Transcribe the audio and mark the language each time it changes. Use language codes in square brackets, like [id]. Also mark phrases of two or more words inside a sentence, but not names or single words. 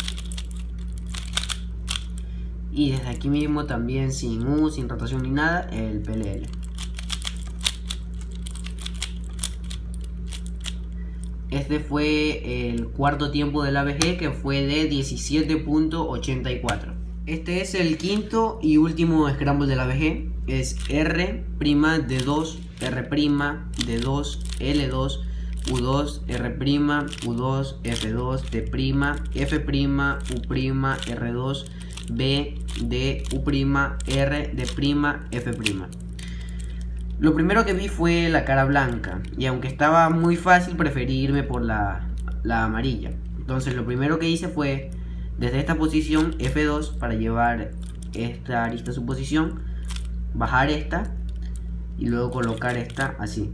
[es] Y desde aquí mismo también sin U, sin rotación ni nada, el PLL. Este fue el cuarto tiempo del ABG, que fue de 17.84. Este es el quinto y último scramble del ABG. Es R' D2 R' D2 L2 U2 R', U2 F2 T', F', U', R2 B, D, U', R, D', F'. Lo primero que vi fue la cara blanca, y aunque estaba muy fácil, preferí irme por la amarilla. Entonces lo primero que hice fue, desde esta posición F2, para llevar esta arista a su posición, bajar esta y luego colocar esta así.